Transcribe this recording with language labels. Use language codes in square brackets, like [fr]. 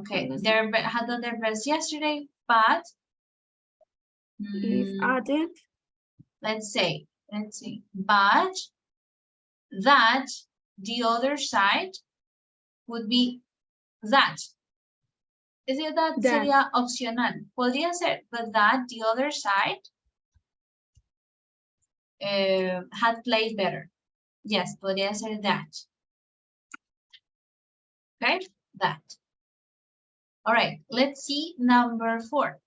[en] Okay, they had done their best yesterday, but if added, let's see, but that the other side would be that. [es] Es decir, that sería opcional. Podría ser, [en] but that the other side had played better. [es] Yes, podría ser that. [en] Okay, that. All right, let's see number 4.